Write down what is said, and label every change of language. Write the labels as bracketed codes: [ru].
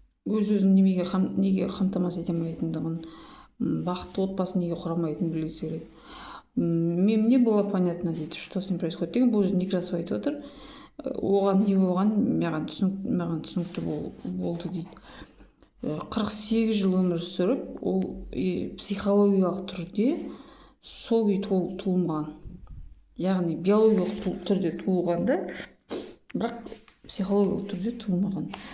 [kk] Өзін неге қамтамасыз ете алмайтындығын, бақытты отбасын неге құрамайтынын білгісі келеді. [ru] Мне было понятно, дейді, что с ним происходит деген. [kk] Бұл жерде Некрасов айтып отыр. Оған не болған маған түсінікті болды дейді. 48 жыл өмір сүріп, ол психологиялық түрде сол күй туылмаған. Яғни биологиялық түрде туылғанда, бірақ психологиялық түрде туылмаған.